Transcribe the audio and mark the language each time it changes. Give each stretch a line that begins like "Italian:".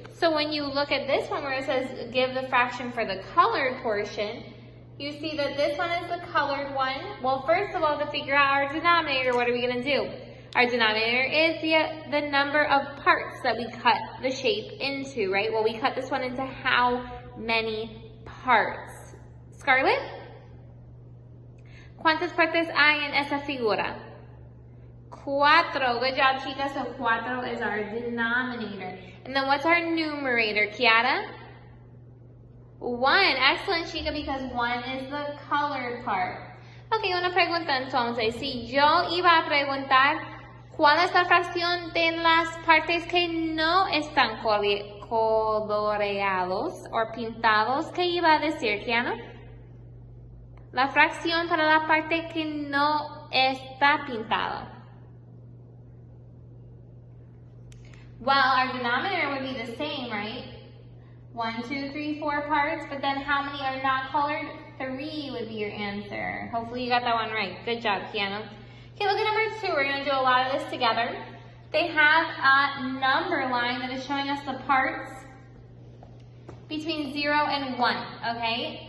English: So when you look at this one where it says give the fraction for the colored portion, you see that this one is the colored one. Well, first of all, to figure out our denominator, what are we going to do? Our denominator is the number of parts that we cut the shape into, right? Well, we cut this one into how many parts? Scarlett?
Spanish: ¿Cuántas partes hay en esa figura?
English: 4. Good job, chicas. So 4 is our denominator. And then what's our numerator, Kiara? 1. Excellent, chica, because 1 is the colored part.
Spanish: Ok, una pregunta entonces. Si yo iba a preguntar cuál es la fracción de las partes que no están coloreados o pintados, ¿qué iba a decir, Kiana? La fracción para la parte que no está pintada.
English: Well, our denominator would be the same, right? 1, 2, 3, 4 parts, but then how many are not colored? 3 would be your answer. Hopefully you got that one right. Good job, Kiana. Okay, look at number 2. We're going to do a lot of this together. They have a number line that is showing us the parts between 0 and 1, okay?